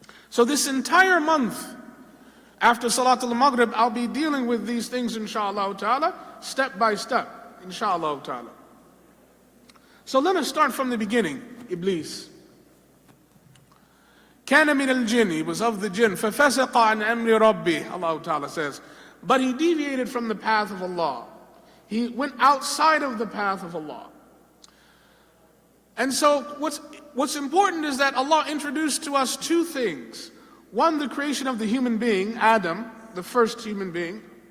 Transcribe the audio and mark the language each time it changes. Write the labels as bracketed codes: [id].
[en] So this entire month, after Salatul Maghrib, I'll be dealing with these things, inshallah ta'ala, step by step, inshallah ta'ala. So let us start from the beginning. Iblis. [ar] Kana min al-jinn, [en] he was of the jinn. [ar] فَفَسَقَ عَنْ أَمْرِ رَبِّهِ, [en] Allah Ta'ala says. But he deviated from the path of Allah. He went outside of the path of Allah. And so what's important is that Allah introduced to us two things. One, the creation of the human being, Adam, the first human being.